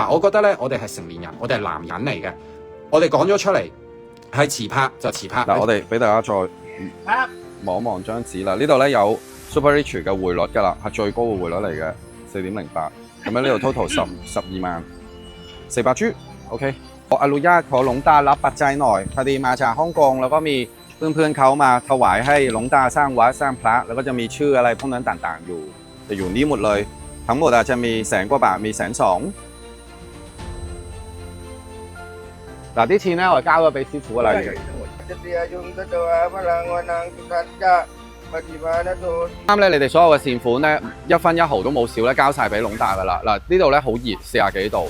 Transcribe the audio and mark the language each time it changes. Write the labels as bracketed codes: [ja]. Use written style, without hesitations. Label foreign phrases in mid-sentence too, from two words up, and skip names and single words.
[yue] 嗱，我覺得咧，我哋係成年人，我哋係男人嚟嘅，我哋講咗出嚟係遲拍就遲拍。嗱，我哋俾大家再望一望張紙啦。呢度咧有 Super Rich 嘅匯率㗎啦，係最高嘅匯率嚟嘅4.08。咁樣呢度 total 12,400銖 OK [th] อนุญาตขอหลวงตารับปัจจัยหน่อยพอดีมาจากฮ่องกงแล้วก็มีเพื่อนๆเขามาถวายให้หลวงตาสร้างวัดสร้างพระแล้วก็จะมีชื่ออะไรพวกนั้นต่างๆอยู่แต่อยู่นี้หมดเลยทั้งหมดอาจจะมี100,000 กว่าบาทมี120,000 [yue] 嗱啲錢咧我交咗俾師傅㗎啦已經啱咧，你哋所有嘅善款咧1分1毫都冇少咧，交晒俾龍大噶啦。嗱呢度咧好熱，40幾度。